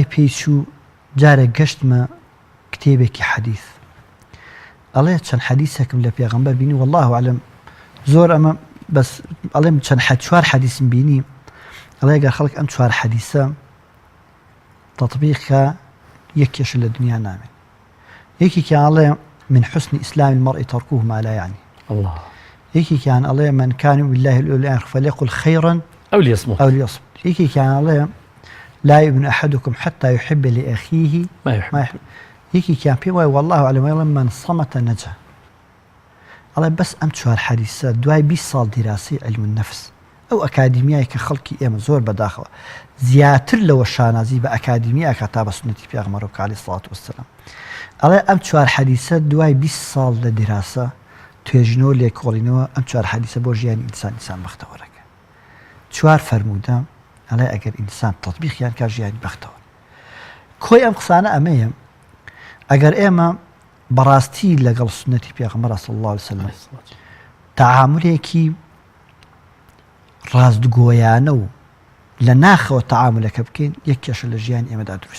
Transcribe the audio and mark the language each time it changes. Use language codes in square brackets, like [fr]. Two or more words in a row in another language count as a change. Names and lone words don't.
[ckb] پێیچوو جارە گەشتمە کتێبێکی حەدیث ئەڵێ چەند حەدیثێکم لە پێغەمبەر بینی [ar] والله ئەعلەم [ckb] زۆر ئەمە بەس ئەڵێم چەند چوار حەدیثم بینی ئەڵێ ئەگەر خەڵک ئەم چوار حەدیثە تەطبیقکە یەک کێشە لە دنیا نامێت یەکێکیان ئەڵێ [ar] من حسن إسلام المرء تركه ما لا يعني الله [ckb] یەکێکیان ئەڵێ [ar] من كان بالله الآخر فليقل خيرا أو ليصمت [ckb] یەکێکیان ئەڵێ [ar] لا يؤمن أحدكم حتى يحب لأخيه ما يحب [ckb] یەکێکیان پێ وایە [ar] والله أعلم من صمت نجا [ckb] ئەڵێ بەس ئەم چوار حەدیثە دوای 20 ساڵ دیراسی [ar] علم النفس [ckb] ئەو ئەکادیمیای کە خەڵکی ئێمە زۆر بەداخەوە زیاتر لەوە شانازی بە ئەکادیمیە تا بە سنەتی پێغەمبەر [ar] عەلەیهی سەڵات وەسەلام [ckb] ئەڵێ ئەم چوار حەدیثە دوای 20 ساڵ لە دیراسە توێژینەوە لێکۆڵینەوە ئەم چوار حەدیثە بۆ ژیانی ئینسان بەختەوەرەکە چوار فەرموودە ئەڵێ ئەگەر ئینسان تەطبیقیان کا ژیانی بەختەوە کۆی ئەم قسانە ئەمەیە ئەگەر ئێمە بەڕاستی لەگەڵ سنەتی پێغەمبەر [ar] صلی الله عليه وسلم [ckb] تەعاملێکی ڕاستگۆیانە و لە ناخەوە تەعاملەکە بکەین یەک کێشە لە ژیان ئێمەدا دروست